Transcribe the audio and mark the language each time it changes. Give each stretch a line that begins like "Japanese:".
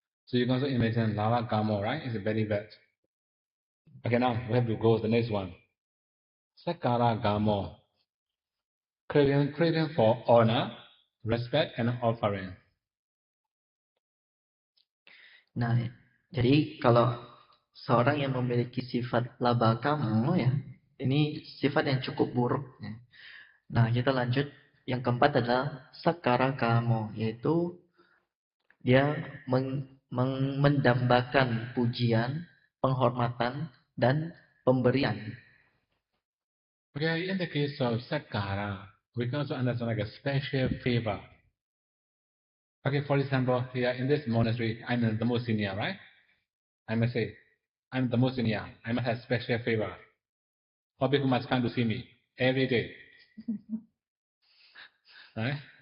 English: So you can also imagine lava kamo, right? It's very bad. Okay, now we have to go to the next one. Sakara gamo. Craving for honor, respect, and offering.
Indonesian: Nah, jadi kalau seorang yang memiliki sifat laba kamo ya, ini sifat yang cukup buruk ya. Nah, kita lanjut. Yang keempat adalah sakara kamo, yaitu dia mendambakan pujian, penghormatan, dan pemberian.
English: Okay, in the case of Sakara, we can also understand like a special favor. Okay, for example, here in this monastery, I'm the most senior, right? I must say, I'm the most senior. I must have special favor. All people must come to see me every day, right?